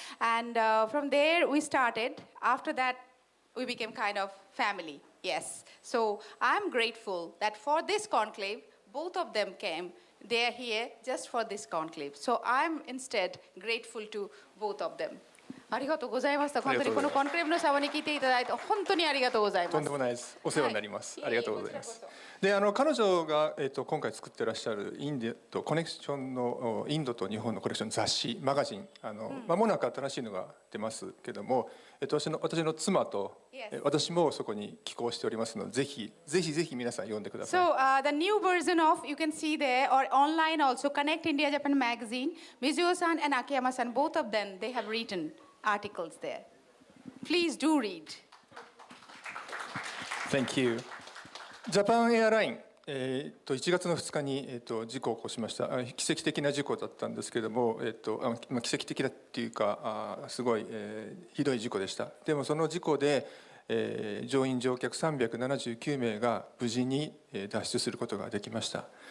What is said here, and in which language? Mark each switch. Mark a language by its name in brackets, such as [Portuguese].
[English] And from there we started. After that we became kind of family. Yes. So I'm grateful that for this conclave both of them came. They are here just for this conclave. So I'm instead grateful to both of them. [Japanese] ありがとうございました。本当にこのコンクレーブのサバに来ていただいて本当にありがとうございます。とんでもないです。お世話になります。ありがとうございます。で、彼女が今回作ってらっしゃるインドとコネクションのインドと日本のコネクション雑誌マガジン間もなく新しいのが出ますけども、私の妻と私もそこに寄稿しておりますので、ぜひ皆さん読んでください。 [English] So the new version of you can see there or online also Connect India Japan magazine. Mizuo-san and Akiyama-san, both of them they have written articles there. Please do read. Thank you. [Japanese] ジャパンエアライン、1月の2日に、事故を起こしました。奇跡的な事故だったんですけれども、奇跡的だっていうかすごい、ひどい事故でした。でもその事故で、乗員乗客379名が無事に脱出することができました。